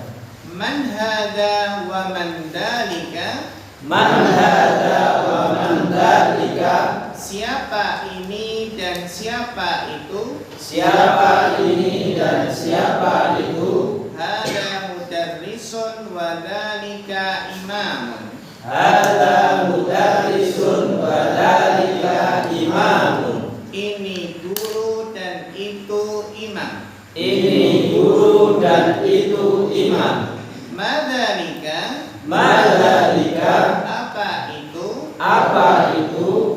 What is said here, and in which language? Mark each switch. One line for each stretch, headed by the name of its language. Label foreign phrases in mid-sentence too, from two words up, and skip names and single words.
Arabic: من هذا ومن ذلك.
Indonesian: Siapa ini dan siapa itu?
Arabic: هذا مدرس وذلك إمام.
Indonesian: Ini guru dan itu imam. Madzalika apa itu?